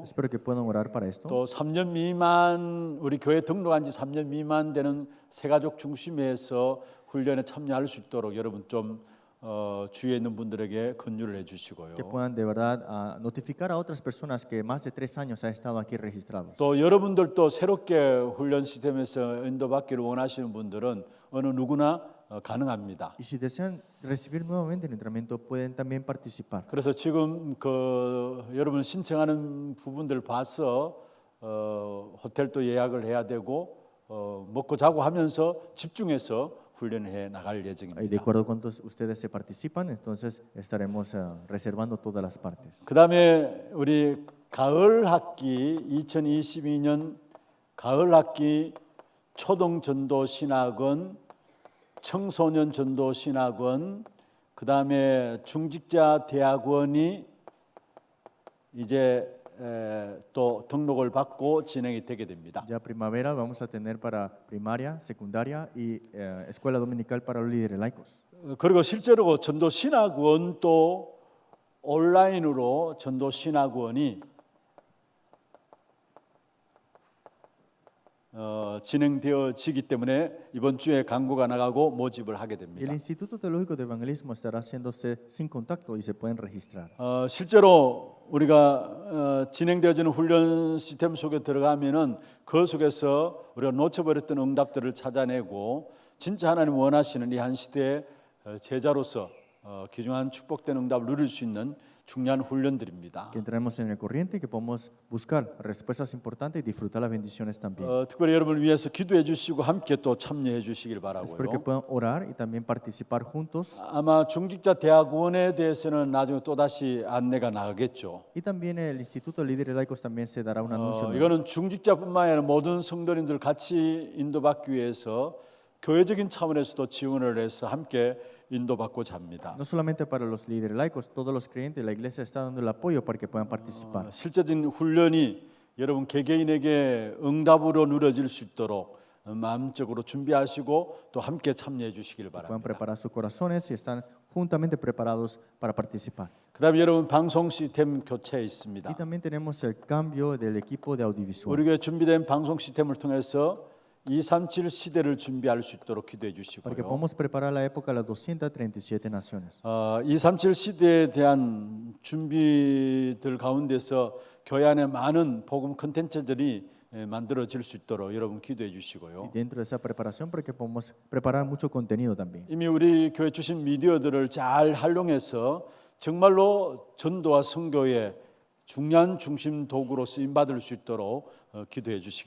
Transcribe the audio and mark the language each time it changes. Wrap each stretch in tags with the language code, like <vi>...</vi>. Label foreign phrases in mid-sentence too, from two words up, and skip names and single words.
<es>Espero que puedan orar para esto.</es> <ko>또 3년 미만 우리 교회 등록한 지 3년 미만 되는 새가족 중심에서 훈련에 참여할 수 있도록 여러분 좀 주위에 있는 분들에게 권유를 해 주시고요.</ko> <es>Que puedan de verdad notificar a otras personas que más de 3 años han estado aquí registrados.</es> <ko>또 여러분들도 새롭게 훈련 시스템에서 인도받기를 원하시는 분들은 어느 누구나 가능합니다.</ko> <es>Y si desean recibir nuevamente el entrenamiento, pueden también participar.</es> <ko>그래서 지금 여러분 신청하는 부분들 봐서 호텔도 예약을 해야 되고 먹고 자고 하면서 집중해서 훈련해 나갈</ko> <es>Y de</es> <ko>예정입니다.</ko> <es>acuerdo a cuántos ustedes se participan, entonces estaremos reservando todas las partes.</es> <ko>그다음에 우리 가을 학기 2022년 가을 학기 초등 전도 신학원, 청소년 전도 신학원, 그다음에 중직자 대학원이 이제 또 등록을 받고 진행이 되게 됩니다.</ko> <es>Ya primavera vamos a tener para primaria, secundaria y escuela dominical para los líderes laicos.</es> <ko>그리고 실제로 전도 신학원도 온라인으로 전도 신학원이 진행되어지기 때문에 이번 주에 광고가 나가고 모집을 하게</ko> <es>El</es> <ko>됩니다.</ko> <es>Instituto Teológico de Evangelismo estará haciéndose sin contacto y se pueden registrar.</es> <ko>실제로 우리가 진행되어지는 훈련 시스템 속에 들어가면은 그 속에서 우리가 놓쳐버렸던 응답들을 찾아내고 진짜 하나님 원하시는 이 한 시대의 제자로서 귀중한 축복된 응답을 누릴 수 있는 중요한 훈련들입니다.</ko> <es>Que entremos en el corriente y que podamos buscar respuestas importantes y disfrutar las bendiciones también.</es> <ko>특별히 여러분을 위해서 기도해 주시고 함께 또 참여해 주시길</ko> <es>Espero que</es> <ko>바라고요.</ko> <es>puedan orar y también participar juntos.</es> <ko>아마 중직자 대학원에 대해서는 나중에 또 다시 안내가 나가겠죠.</ko> <es>Y también el Instituto de Líderes Laicos también se dará un anuncio.</es> <ko>이거는 중직자뿐만 아니라 모든 성도님들 같이 인도받기 위해서 교회적인 차원에서도 지원을 해서 함께 인도받고자 합니다.</ko> <es>No solamente para los líderes laicos, todos los creyentes, la iglesia está dando el apoyo para que puedan participar.</es> <ko>실제적인 훈련이 여러분 개개인에게 응답으로 누려질 수 있도록 마음적으로 준비하시고 또 함께 참여해 주시길</ko> <es>Puedan</es> <ko>바랍니다.</ko> <es>preparar sus corazones y están juntamente preparados para participar.</es> <ko>그다음에 여러분 방송 시스템 교체에</ko> <es>Y</es> <ko>있습니다.</ko> <es>también tenemos el cambio del equipo de audiovisual.</es> <ko>우리 교회 준비된 방송 시스템을 통해서 237 시대를 준비할 수 있도록 기도해</ko> <es>Para que</es> <ko>주시고요.</ko> <es>podamos preparar la época de las 237 naciones.</es> <ko>237 시대에 대한 준비들 가운데서 교회 안에 많은 복음 콘텐츠들이 만들어질 수 있도록 여러분 기도해</ko> <es>Y</es> <ko>주시고요.</ko> <es>dentro de esa preparación, para que podamos preparar mucho contenido también.</es> <ko>이미 우리 교회 주신 미디어들을 잘 활용해서 정말로 전도와 선교의 중요한 중심 도구로 쓰임 받을 수 있도록 기도해 주시길</ko>